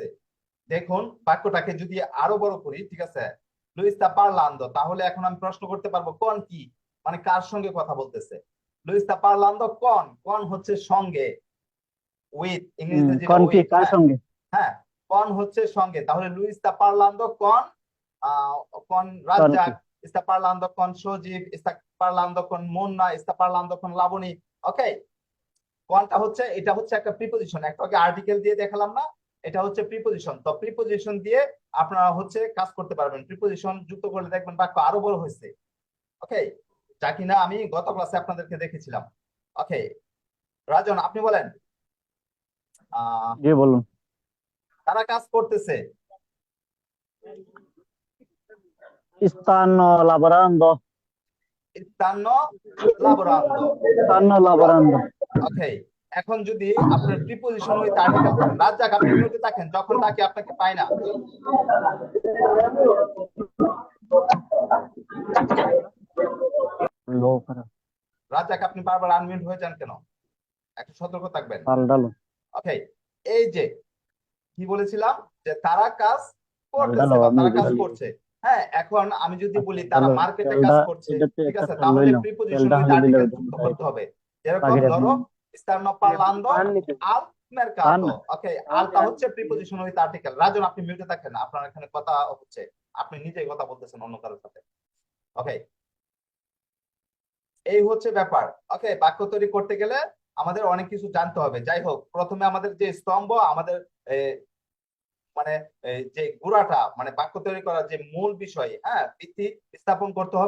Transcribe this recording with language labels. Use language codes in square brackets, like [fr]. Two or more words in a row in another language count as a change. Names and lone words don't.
[bn] দেখুন বাক্যটাকে যদি আরো বড় করি, ঠিক আছে, [it] Luis sta parlando, [bn] তাহলে এখন আমি প্রশ্ন করতে পারবো কোন কি, মানে কার সঙ্গে কথা বলতেছে। [it] Luis sta parlando con, [bn] কোন হচ্ছে সঙ্গে, উইথ ইংরেজিতে যেটা con কি উইথ, কার হ্যাঁ সঙ্গে হ্যাঁ, কোন হচ্ছে সঙ্গে। তাহলে [it] Luis sta parlando con con [bn] con রাজ্জাক, কি [it] está parlando con সজীব, está parlando con মুন্না, está parlando con লাবণী। [bn] ওকে, কোনটা হচ্ছে, এটা হচ্ছে একটা প্রিপোজিশন। একটু আগে আর্টিকেল দিয়ে দেখালাম না, এটা হচ্ছে প্রিপোজিশন। তো প্রিপোজিশন দিয়ে আপনারা হচ্ছে কাজ করতে পারবেন, প্রিপোজিশন যুক্ত করলে দেখবেন বাক্য আরো বড় হয়েছে। ওকে, যা কিনা আমি গত ক্লাসে আপনাদেরকে দেখেছিলাম। ওকে রাজন আপনি বলেন, জি বলুন তারা কাজ করতেছে। [it] stanno lavorando stanno lavorando। stanno lavorando [bn] ওকে, এখন যদি আপনার প্রিপোজিশন উইথ আর্টিকেল করেন, রাজ্জাক আপনি মিউটে থাকেন, যখন তাকে আপনাকে পায় না। lo para রাজ্জাক আপনি বারবার আনমিউট হয়ে যান কেন, একটু সতর্ক থাকবেন। পাল্টালো ওকে, এই যে কি বলেছিলাম যে তারা কাজ করতেছে পাল্টালো বা আমি তারা কাজ বুঝি করছে। হ্যাঁ, এখন আমি যদি বলি তারা তাহলে মার্কেটে তেলটা কাজ করছে, এটাতে ঠিক একটা আছে, তেল তাহলে লইলাম প্রিপোজিশন তেলটা উইথ হলে দিলে আর্টিকেল যুক্ত করতে হবে। যেরকম বাকিটা [it] ধরো stanno parlando al [bn] পান [it] mercato। [bn] ওকে, আলটা হচ্ছে প্রিপোজিশন উইথ আর্টিকেল। রাজন আপনি মিউটে থাকেন, আপনার এখানে কথা হচ্ছে, আপনি নিজেই কথা বলতেছেন অন্য কারোর সাথে। ওকে, এই হচ্ছে ব্যাপার। ওকে, বাক্য তৈরি করতে গেলে আমাদের অনেক কিছু জানতে হবে। যাই হোক, প্রথমে আমাদের যে স্তম্ভ, আমাদের মানে যে গুড়াটা, মানে বাক্য তৈরি করার যে মূল বিষয়, হ্যাঁ, ভিত্তি স্থাপন করতে হবে।